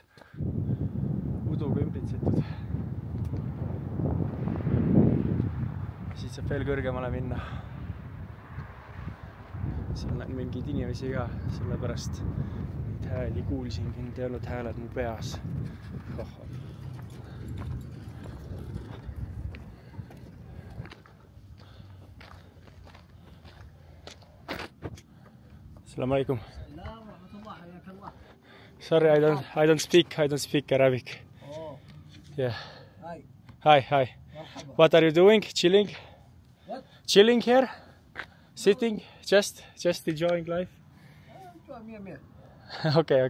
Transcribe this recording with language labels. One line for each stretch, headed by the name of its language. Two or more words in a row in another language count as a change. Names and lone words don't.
Estonian: Uduga ümbritsetud. Siit saab veel kõrgemale minna. Seal on mingid inimesi ka, sellepärast neid hääli kuulsingi, need ei olnud hääled mu peas.
Arabic: السلام عليكم.
English: Sorry, I don't speak Arabic. Oh. Yeah. Hi. Hi. What are you doing? Chilling? What? Chilling here? Sitting? Just enjoying life? Okay.